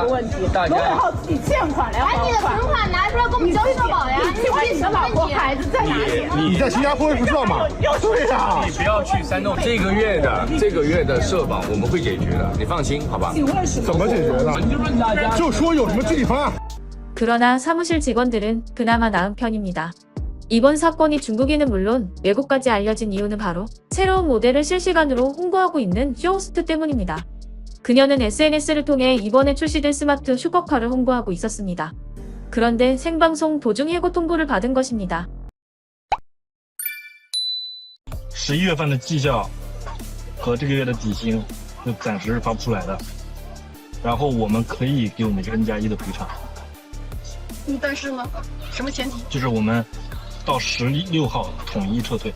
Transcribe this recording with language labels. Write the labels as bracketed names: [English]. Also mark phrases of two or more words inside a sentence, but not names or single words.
[Chinese] 罗永浩自己欠款来把你的存款拿出来给我们交社保呀！你的老婆孩子在哪里？你在新加坡不知道吗？对呀，你不要去煽动。这个月的社保我们会解决的，你放心，好吧？怎么解决的？就说有什么具体方案。 [Korean] 그러나 사무실 직원들은 그나마 나은 편입니다. 이번 사건이 중국인은 물론 외국까지 알려진 이유는 바로 새로운 모델을 실시간으로 홍보하고 있는 쇼호스트 때문입니다. 그녀는 SNS를 통해 이번에 출시된 스마트 슈퍼카를 홍보하고 있었습니다. 그런데 생방송 도중 해고 통보를 받은 것입니다. [Chinese] 11 月份的绩效和这个月的底薪就暂时发不出来的，然后我们可以给我们N+1的赔偿。但是呢，什么前提？就是我们到16号统一撤退，